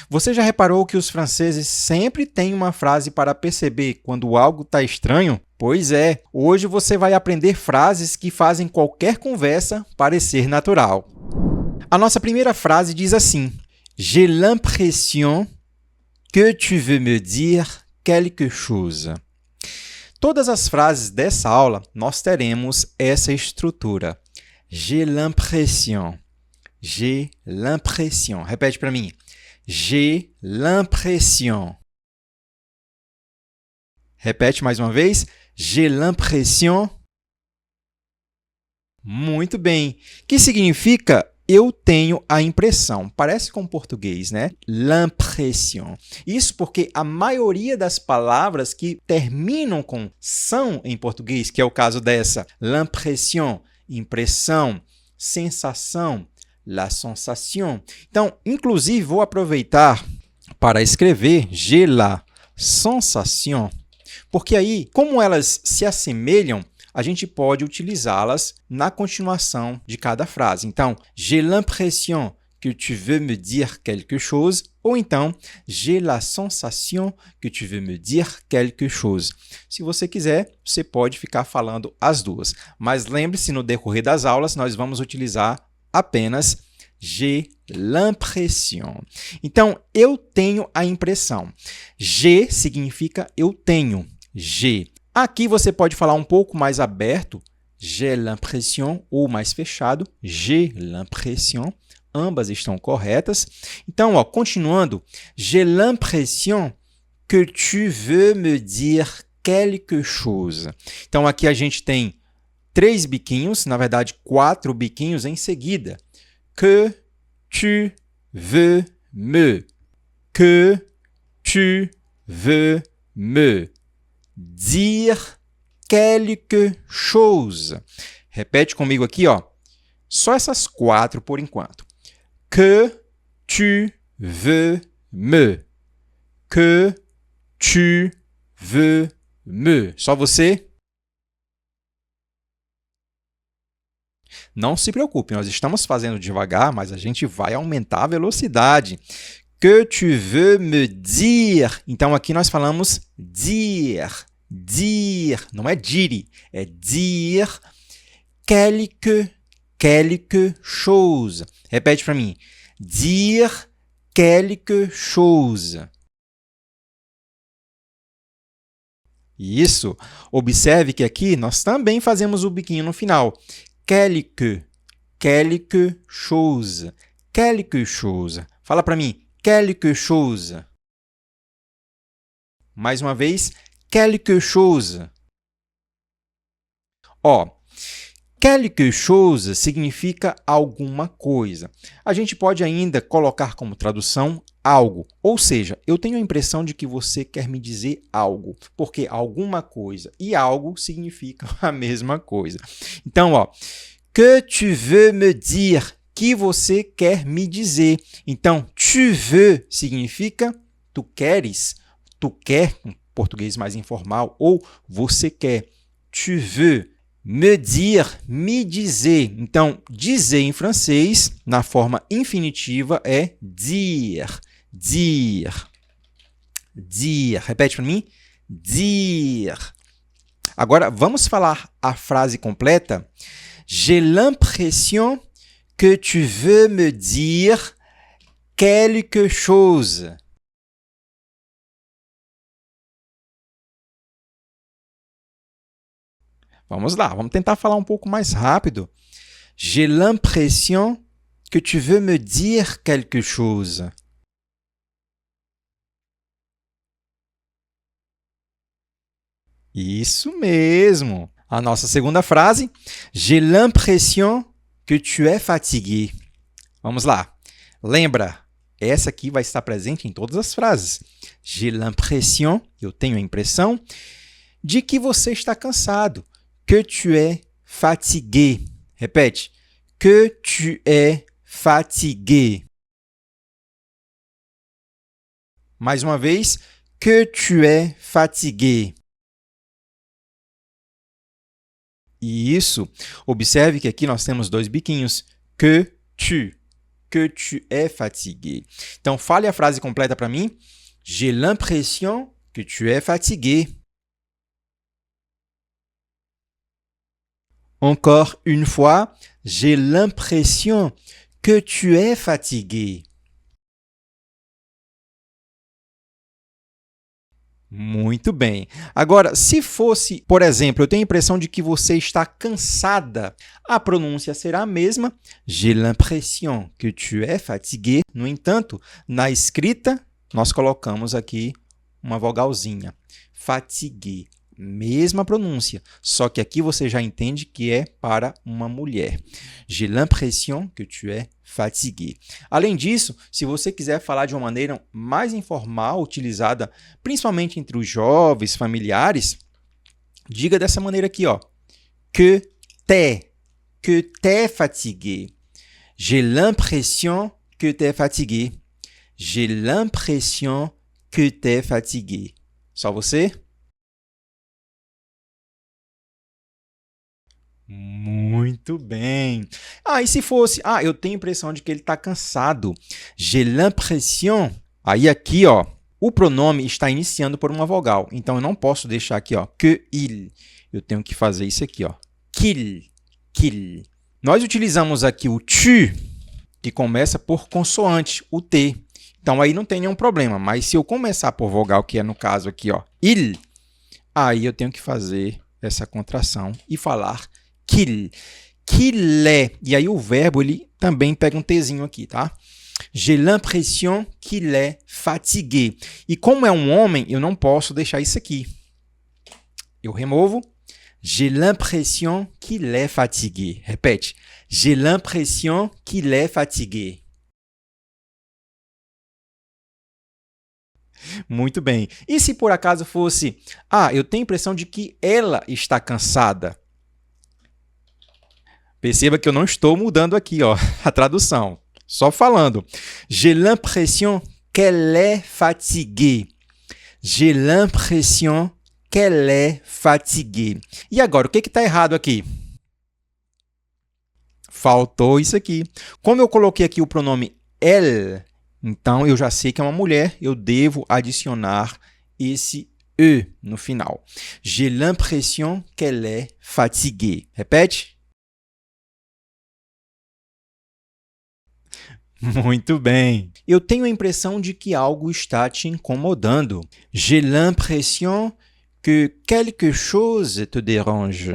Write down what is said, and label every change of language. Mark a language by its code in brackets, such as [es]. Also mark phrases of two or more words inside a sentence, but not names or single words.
[pt] Você já reparou que os franceses sempre têm uma frase para perceber quando algo está estranho? Pois é, hoje você vai aprender frases que fazem qualquer conversa parecer natural. A nossa primeira frase diz assim: [fr] J'ai l'impression que tu veux me dire quelque chose. [pt] Todas as frases dessa aula, nós teremos essa estrutura. [fr] J'ai l'impression. J'ai l'impression. [pt] Repete para mim. [fr] J'ai l'impression. [pt] Repete mais uma vez. [fr] J'ai l'impression. [pt] Muito bem. Que significa eu tenho a impressão. Parece com português, né? L'impression. Isso porque a maioria das palavras que terminam com são em português, que é o caso dessa, l'impression, impressão, sensação, [fr] la sensation. [pt] Então, inclusive, vou aproveitar para escrever [fr] j'ai la sensation, [pt] porque aí, como elas se assemelham, a gente pode utilizá-las na continuação de cada frase. Então, [fr] j'ai l'impression que tu veux me dire quelque chose, [pt] ou então, [fr] j'ai la sensation que tu veux me dire quelque chose. [pt] Se você quiser, você pode ficar falando as duas. Mas lembre-se, no decorrer das aulas, nós vamos utilizar apenas [fr] j'ai l'impression. [pt] Então, eu tenho a impressão. J'ai significa eu tenho. J'ai. Aqui você pode falar um pouco mais aberto, [fr] j'ai l'impression, [pt] ou mais fechado, [fr] j'ai l'impression. [pt] Ambas estão corretas. Então, continuando, [fr] j'ai l'impression que tu veux me dire quelque chose. [pt] Então, aqui a gente tem 3 biquinhos, na verdade, 4 biquinhos em seguida. [fr] Que tu veux me. Que tu veux me dire quelque chose. [pt] Repete comigo aqui, ó. Só essas 4 por enquanto. [fr] Que tu veux me. Que tu veux me. [pt] Só você? Não se preocupe, nós estamos fazendo devagar, mas a gente vai aumentar a velocidade. [fr] Que tu veux me dire. [pt] Então, aqui nós falamos dire. Dire. Não é dire, é [fr] dire quelque chose. [pt] Repete para mim. [fr] Dire quelque chose. [pt] Isso. Observe que aqui nós também fazemos o biquinho no final. [fr] Quelque chose. Quelque chose. [pt] Fala para mim. [fr] Quelque chose. [pt] Mais uma vez, [fr] quelque chose. Quelque chose [pt] significa alguma coisa. A gente pode ainda colocar como tradução algo. Ou seja, eu tenho a impressão de que você quer me dizer algo, porque alguma coisa e algo significam a mesma coisa. [fr] Então, que tu veux me dire? [pt] Que você quer me dizer. Então, [fr] tu veux [pt] significa tu queres, tu quer, em português mais informal, ou você quer. [fr] Tu veux me dire, [pt] me dizer. Então, dizer em francês, na forma infinitiva, é dire. [fr] Dire. Dire. [pt] Repete para mim. Dire. Agora, vamos falar a frase completa. [fr] J'ai l'impression que tu veux me dire quelque chose. [pt] Vamos lá, vamos tentar falar um pouco mais rápido. [fr] J'ai l'impression que tu veux me dire quelque chose. [pt] Isso mesmo. A nossa segunda frase. [fr] J'ai l'impression que tu es fatigué. [pt] Vamos lá. Lembra, essa aqui vai estar presente em todas as frases. [fr] J'ai l'impression, [pt] eu tenho a impressão, de que você está cansado. [fr] Que tu es fatigué. Repete. Que tu es fatigué. [pt] Mais uma vez. [fr] Que tu es fatigué. [pt] Isso. Observe que aqui nós temos 2 biquinhos. [fr] Que que tu es fatigué. [pt] Então, fale a frase completa para mim. [fr] J'ai l'impression que tu es fatigué. Encore une fois, j'ai l'impression que tu es fatigué. [pt] Muito bem. Agora, se fosse, por exemplo, eu tenho a impressão de que você está cansada, a pronúncia será a mesma. [fr] J'ai l'impression que tu es fatigué. [pt] No entanto, na escrita, nós colocamos aqui uma vogalzinha. Fatigué. Mesma pronúncia, só que aqui você já entende que é para uma mulher. [fr] J'ai l'impression que tu es fatigué. [pt] Além disso, se você quiser falar de uma maneira mais informal, utilizada principalmente entre os jovens, familiares, diga dessa maneira aqui, ó. [fr] Que t'es fatigué. J'ai l'impression que t'es fatigué. J'ai l'impression que t'es fatigué. [pt] Só você? Muito bem. E se fosse, eu tenho a impressão de que ele está cansado. [fr] J'ai l'impression. [pt] Aí aqui, ó, o pronome está iniciando por uma vogal. Então eu não posso deixar aqui, ó, [fr] que il. [pt] Eu tenho que fazer isso aqui, ó. Qu'il. Nós utilizamos aqui o tu, que começa por consoante, o T. Então aí não tem nenhum problema. Mas se eu começar por vogal, que é no caso aqui, ó, il, aí eu tenho que fazer essa contração e falar [fr] qu'il est. [pt] E aí o verbo, ele também pega um Tzinho aqui, tá? [fr] J'ai l'impression qu'il est fatigué. [pt] E como é um homem, eu não posso deixar isso aqui. Eu removo. [fr] J'ai l'impression qu'il est fatigué. [pt] Repete. [fr] J'ai l'impression qu'il est fatigué. [pt] Muito bem. E se por acaso fosse, eu tenho a impressão de que ela está cansada. Perceba que eu não estou mudando aqui, ó, a tradução. Só falando. [fr] J'ai l'impression qu'elle est fatiguée. J'ai l'impression qu'elle est fatiguée. [pt] E agora, o que está errado aqui? Faltou isso aqui. Como eu coloquei aqui o pronome elle, então eu já sei que é uma mulher, eu devo adicionar esse E no final. [fr] J'ai l'impression qu'elle est fatiguée. [pt] Repete. Muito bem. Eu tenho a impressão de que algo está te incomodando. [fr] J'ai l'impression que quelque chose te dérange.